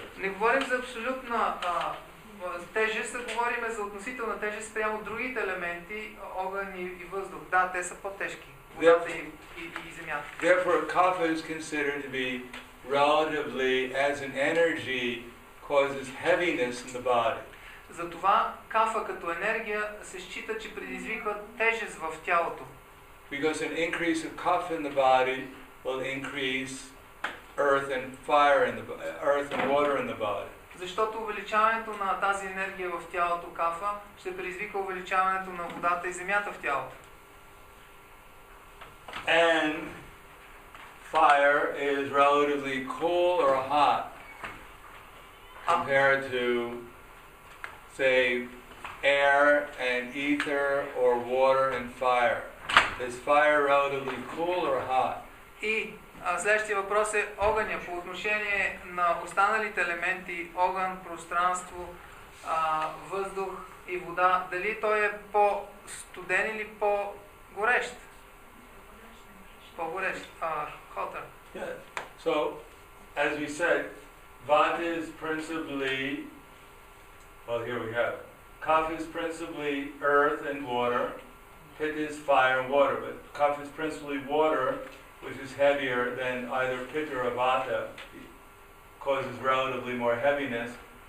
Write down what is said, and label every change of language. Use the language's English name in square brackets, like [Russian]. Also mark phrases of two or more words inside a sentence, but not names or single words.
[Bulgarian] Не говорим за абсолютна тежест, а говорим за относителна тежест спрямо другите елементи, огън и въздух. Да, те са по-тежки. Водата и земята. [English] Therefore, kapha is considered to be relatively, as an energy, causes heaviness in the body. [Bulgarian] Затова кафа като енергия се счита, че предизвиква тежест в тялото. [English] Because an increase of kapha in the body will increase earth and water in the body. [Bulgarian] Защото увеличаването на тази енергия в тялото кафа ще предизвика увеличаването на водата и земята в тялото. [English] And fire is relatively cool or hot compared to, say, air and ether or water and fire. Is fire relatively cool or hot? [Bulgarian] И следващия въпрос е огъня по отношение на останалите елементи, огън, пространство, въздух и вода. Дали той е по-студен или по-горещ? По-горещ. [English] Hotter. Yeah. So, as we said, vata is principally, well, here we have it. Kapha is principally earth and water. Pitta is fire and water, but kapha is principally water, which is heavier than either pitta or vata, causes relatively more heaviness.